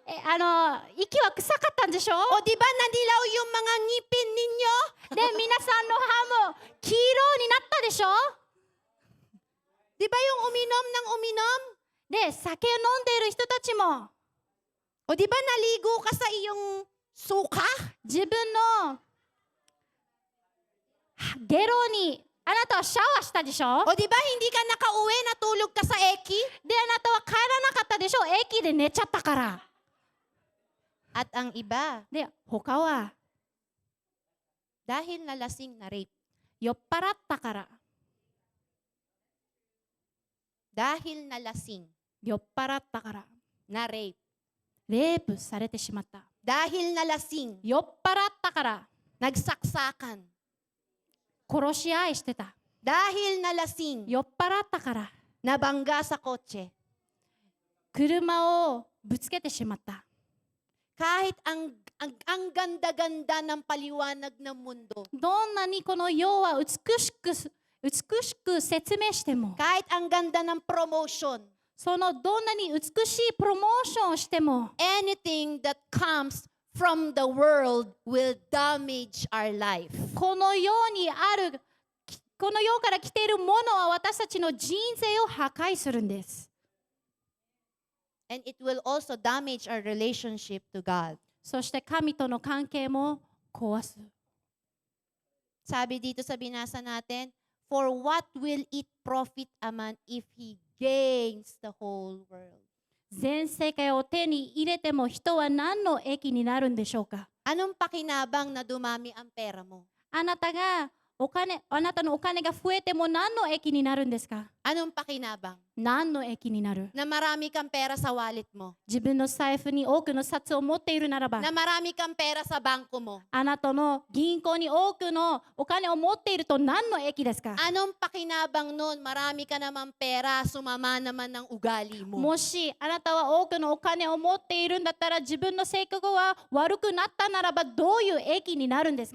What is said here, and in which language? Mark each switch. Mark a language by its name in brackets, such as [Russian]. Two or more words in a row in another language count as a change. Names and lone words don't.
[Japanese] 息は臭かったんでしょ [Filipino] O di ba nanilaw yung mga ngipin ninyo? [Japanese] で、皆さんの歯も黄色になったでしょ [Filipino] Di ba yung uminom ng uminom? [Japanese] で、酒を飲んでいる人たちも、 [Filipino] O di ba naligo ka sa iyong suka? [Japanese] 自分のゲロに、あなたはシャワーしたでしょ [Filipino] O di ba hindi ka nakauwi, natulog ka sa eki? [Japanese] で、あなたは帰らなかったでしょ駅で寝ちゃったから。 [Filipino] At ang iba, [Japanese] で、他は [Filipino] dahil nalasing na rape. [Japanese] 酔っ払ったから。 [Filipino] Dahil nalasing [Japanese] 酔っ払ったから。 [Filipino] na rape. [Japanese] レイプされてしまった。 [Filipino] Dahil nalasing, [Japanese] 酔っ払ったから。 [Filipino] nagsaksakan. [Japanese] 殺し合いしてた。 [Filipino] Dahil nalasing, [Japanese] 酔っ払ったから。 [Filipino] nabangga sa kotse. [Japanese] 車をぶつけてしまった。 [Filipino] Kahit ang ganda-ganda ng paliwanag ng mundo. [Japanese] どんなにこの世は美しく説明しても、 [Filipino] Kahit ang ganda ng promotion. [Japanese] そのどんなに美しいプロモーションをしても、 [English] Anything that comes from the world will damage our life. [Japanese] この世にある、この世から来ているものは私たちの人生を破壊するんです。 [English] And it will also damage our relationship to God. [Japanese] そして神との関係も壊す。 [Filipino] Sabi dito sa binasa natin, [English] for what will it profit a man if he gains the whole world? [Japanese] 全世界を手に入れても人は何の益になるんでしょうか。 [Filipino] Anong pakinabang na dumami ang pera mo? [Japanese] あなたのお金が増えても何の益になるんですか。 [Filipino] Anong pakinabang? [Japanese] 何の益になる。 [Filipino] Na marami kang pera sa wallet mo. [Japanese] 自分の財布に多くの札を持っているならば、 [Filipino] Na marami kang pera sa bangko mo. [Japanese] あなたの銀行に多くのお金を持っていると何の益ですか。 [Filipino] Anong pakinabang nun? Marami ka naman pera, sumama naman ng ugali mo. [Japanese] もしあなたは多くのお金を持っているんだったら自分の性格は悪くなったならばどういう益になるんですか。